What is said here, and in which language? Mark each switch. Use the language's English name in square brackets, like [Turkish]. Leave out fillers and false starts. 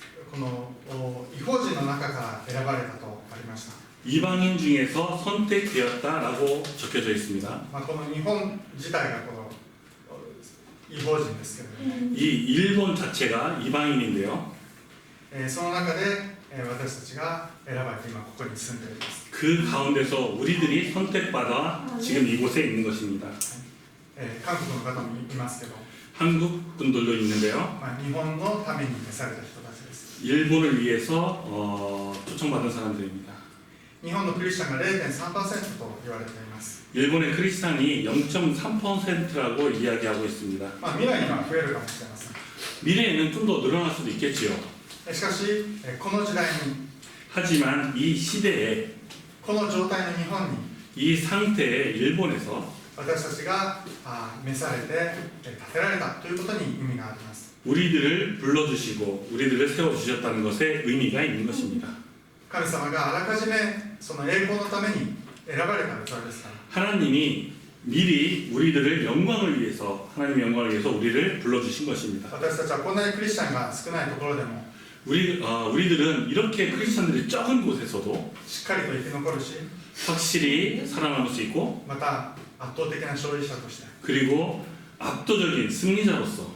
[Japanese] この異邦人の中から選ばれたとありました。 [Korean] 이방인 중에서 선택되었다라고 적혀져 있습니다. [Japanese] この日本自体がこの異邦人ですけれども、 [Korean] 이 일본 자체가 이방인인데요. [Japanese] その中で私たちが選ばれて今ここに住んでいます。 [Korean] 그 가운데서 우리들이 선택받아 지금 이곳에 있는 것입니다. [Japanese] 韓国の方もいますけど、 [Korean] 한국 분들도 있는데요. [Japanese] 日本のために召された人たちです。 [Korean] 일본을 위해서 초청받은 사람들입니다. [Japanese] 日本のクリスチャンが 0.3% と言われています。 [Korean] 일본의 크리스찬이 0.3%라고 이야기하고 있습니다. [Japanese] 未来には増えるかもしれません。 [Korean] 미래에는 좀 더 늘어날 수도 있겠지요. [Japanese] しかしこの時代に [Korean] 하지만 이 시대에 [Japanese] この状態の日本に [Korean] 이 상태의 일본에서 [Japanese] 私たちが召されて立てられたということに意味があります。 [Korean] 우리들을 불러주시고 우리들을 세워주셨다는 것에 의미가 있는 것입니다. [Japanese] 神様があらかじめその栄光のために選ばれた器ですから。 [Korean] 하나님이 미리 우리들을 영광을 위해서 하나님의 영광을 위해서 우리를 불러주신 것입니다. [Japanese] 私たちはこんなにクリスチャンが少ないところでも [Korean] 우리들은 이렇게 크리스찬들이 적은 곳에서도 [Japanese] しっかりと生き残るし、 [Korean] 확실히 살아남을 수 있고 [Japanese] また圧倒的な勝利者として [Korean] 그리고 압도적인 승리자로서